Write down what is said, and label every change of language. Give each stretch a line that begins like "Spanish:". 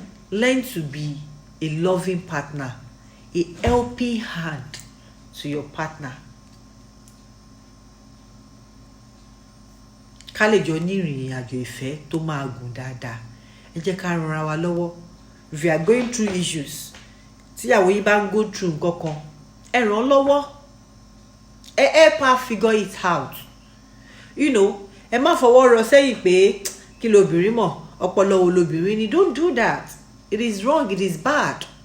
English: Learn to be a loving partner, a helping hand to your partner.
Yoruba: Ká lè jọ ní ìrìn àjò ìfẹ́ tó máa gùn dáadáa ẹ jẹ́ ká ran ara wa lọ́wọ́.
English: If you are going through issues
Yoruba: tíyàwó yín bá ń
English: go through
Yoruba: nǹkan kan ẹ ràn án lọ́wọ́ ẹ
English: help her figure it out.
Yoruba: Ẹ má fọwọ́ rọ sẹ́yìn pé kí lobìnrin mọ̀ ọpọlọ wo lobìnrin ni.
English: Don't do that. It is wrong. It is bad.